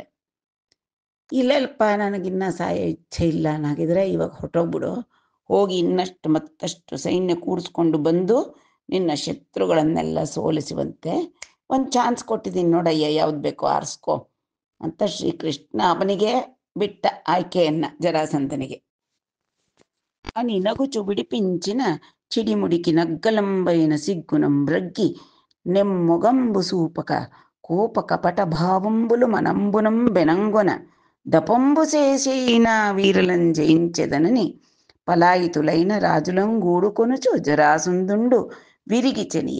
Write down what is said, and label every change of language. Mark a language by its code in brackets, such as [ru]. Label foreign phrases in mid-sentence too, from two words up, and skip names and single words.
[kn] ಇಲ್ಲಲ್ಪ ನನಗಿನ್ನ ಸಾಯೋ ಇಚ್ಛೆ ಇಲ್ಲ ನಾಗಿದ್ರೆ ಇವಾಗ ಹೊಟ್ಟೋಗ್ಬಿಡು, ಹೋಗಿ ಇನ್ನಷ್ಟು ಮತ್ತಷ್ಟು ಸೈನ್ಯ ಕೂಡಿಸ್ಕೊಂಡು ಬಂದು ನಿನ್ನ ಶತ್ರುಗಳನ್ನೆಲ್ಲ ಸೋಲಿಸುವಂತೆ ಒಂದು ಚಾನ್ಸ್ ಕೊಟ್ಟಿದ್ದೀನಿ ನೋಡಯ್ಯ, ಯಾವ್ದು ಬೇಕೋ ಆರಿಸ್ಕೊ ಅಂತ ಶ್ರೀಕೃಷ್ಣ ಅವನಿಗೆ ಬಿಟ್ಟ ಆಯ್ಕೆಯನ್ನ ಜರಾಸಂಧನಿಗೆ. [te] అని నగుచు విడిపించిన చిడిముడికి నగ్గలంబైన సిగ్గునం బ్రగ్గి నెమ్మొగంబు సూపక కోప కపట భావంబులు మనంబునం బెనంగొన దపంబు చేసిన వీరలం జయించెదనని పలాయితులైన రాజులం గూడుకొనుచు జరాసుందుండు విరిగి చెనియే.